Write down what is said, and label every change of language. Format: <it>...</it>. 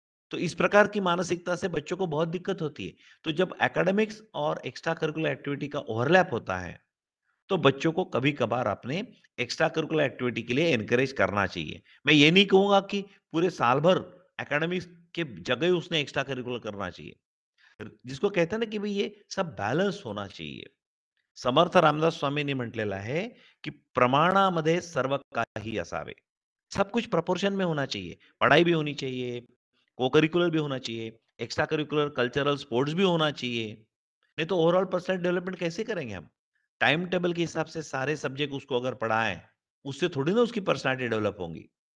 <hi>तो इस प्रकार की मानसिकता से बच्चों को बहुत दिक्कत होती है। तो जब एकेडमिक्स और एक्स्ट्रा करिकुलर एक्टिविटी का ओवरलैप होता है, तो बच्चों को कभी-कभार अपने एक्स्ट्रा करिकुलर एक्टिविटी के लिए एनकरेज करना चाहिए। मैं ये नहीं कहूँगा कि पूरे साल भर एकेडमिक्स के जगह उसने एक्स्ट्रा करिकुलर करना चाहिए। जिसको कहते हैं ना कि भई ये सब बैलेंस होना चाहिए।</hi> <mr>समर्थ रामदास स्वामींनी म्हटलेलं आहे, की प्रमाणामध्ये सर्व काही असावे.</mr> <hi>सब कुछ प्रोपोर्शन में होना चाहिए। पढ़ाई भी होनी चाहिए, को-करिकुलर भी होना चाहिए, एक्स्ट्रा करिकुलर कल्चरल स्पोर्ट्स भी होना चाहिए। नहीं तो ओवरऑल पर्सनल डेवलपमेंट कैसे करेंगे हम? टाइम टेबल के हिसाब से सारे सब्जेक्ट उसको अगर पढ़ाएँ, उससे थोड़ी ना उसकी पर्सनैलिटी डेवलप होंगी।</hi>